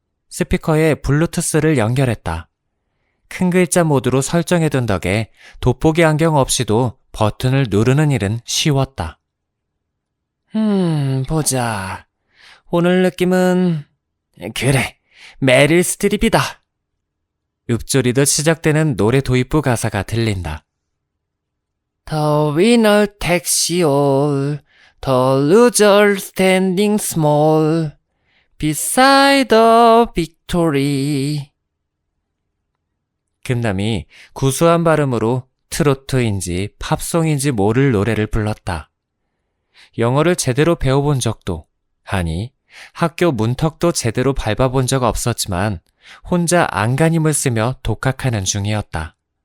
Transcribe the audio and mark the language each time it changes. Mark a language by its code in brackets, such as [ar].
[ko] 스피커에 블루투스를 연결했다. 큰 글자 모드로 설정해둔 덕에 돋보기 안경 없이도 버튼을 누르는 일은 쉬웠다. 보자. 오늘 느낌은... 그래, 메릴 스트립이다. 읊조리듯 시작되는 노래 도입부 가사가 들린다. [en] The winner takes all, the loser standing small, beside the victory. [ko] 금남이 구수한 발음으로 트로트인지 팝송인지 모를 노래를 불렀다. 영어를 제대로 배워본 적도, 아니 학교 문턱도 제대로 밟아본 적 없었지만 혼자 안간힘을 쓰며 독학하는 중이었다.